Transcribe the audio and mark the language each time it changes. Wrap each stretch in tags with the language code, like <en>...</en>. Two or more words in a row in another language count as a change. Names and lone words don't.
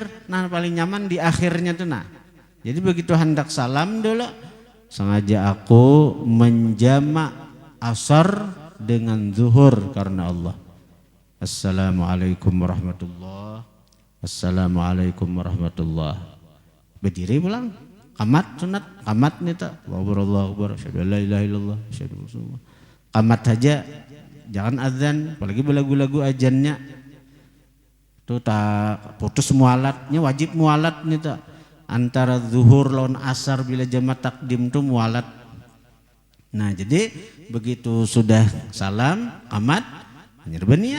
<bjn>Nah paling nyaman di akhirnya tuh nah. Jadi begitu hendak salam dulu, sengaja aku menjamak asar dengan zuhur karena Allah.</bjn> <ar>السلام عليكم ورحمة الله. السلام عليكم ورحمة الله.</ar> <bjn>Berdiri pulang. Qamat sunat, qamat nih tak.</bjn> <ar>الله أكبر، أشهد أن لا إله إلا الله، أشهد رسول الله.</ar> <id>Qamat saja, jangan azan, apalagi lagu-lagu azannya.</id> <bjn>Itu tak putus mualatnya, wajib mualat nih tak. Antara zuhur lawan asar bila jamak takdim tuh mualat. Nah jadi begitu sudah salam, qamat, hanya berniat.</bjn>